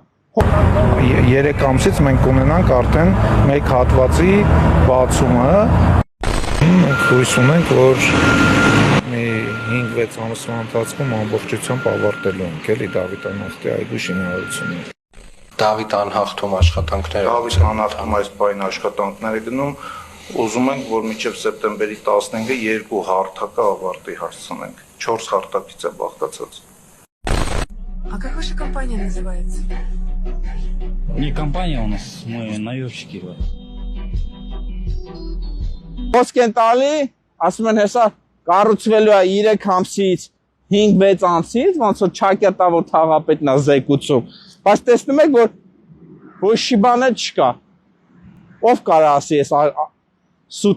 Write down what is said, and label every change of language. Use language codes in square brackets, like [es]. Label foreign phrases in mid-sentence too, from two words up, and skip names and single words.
[hy] 3 ամսից մենք կունենանք արդեն մեկ հատվածի բացումը։ Մենք հույս ունենք, որ մի 5-6 ամսվա ընթացքում ամբողջությամբ ավարտելու ենք էլի Դավիթ անհախտի այգու շինարարությունը։ Դավիթ անհախտում աշխատանքները։ Դավիթ անհախտում այս բային աշխատանքները գնում, ուզում ենք, որ մինչև սեպտեմբերի 15-ը 2 հարթակը аварти հասցնենք։ 4 հարթակից է բաղկացած։ [ru] А как ваша компания называется? Не компания у нас, мы наемщики. [hy] Ոսկ են տալի, ասում են հեսա կառուցվելու է 3 ամսից, 5-6 ամսից, ոնց որ ճակերտա որ թաղապետն է զեկուցում։ Բայց տեսնում եք, որ ոչ մի բան չկա։ Ով կարա ասի, ես սուտ